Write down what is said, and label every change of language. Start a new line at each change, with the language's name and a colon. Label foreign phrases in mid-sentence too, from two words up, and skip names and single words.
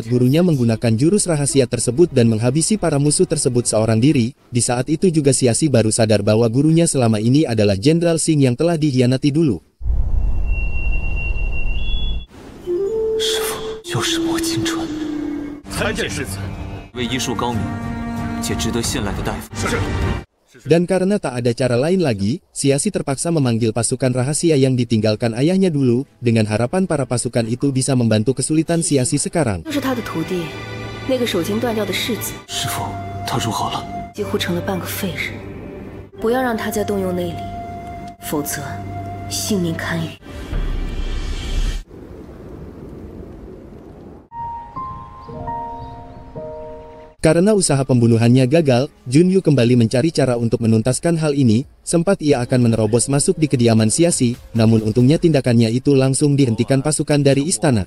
Indonesian: gurunya menggunakan jurus rahasia tersebut dan menghabisi para musuh tersebut seorang diri, di saat itu juga Siasi baru sadar bahwa gurunya selama ini adalah Jenderal Singh yang telah dikhianati dulu.
Chinese: 师父，又是莫清川，参见世子。为医术高明且值得信赖的大夫。是。
Indonesian: Dan karena tak ada cara lain lagi, Siasi terpaksa memanggil pasukan rahasia yang ditinggalkan ayahnya dulu, dengan harapan para pasukan itu bisa membantu kesulitan Siasi sekarang.
Chinese: 就是他的徒弟，那个手筋断掉的世子。师父，他如何了？几乎成了半个废人。不要让他再动用内力，否则性命堪虞。
Indonesian: Karena usaha pembunuhannya gagal, Junyu kembali mencari cara untuk menuntaskan hal ini. Sempat ia akan menerobos masuk di kediaman Siasi, namun untungnya tindakannya itu langsung dihentikan pasukan dari istana.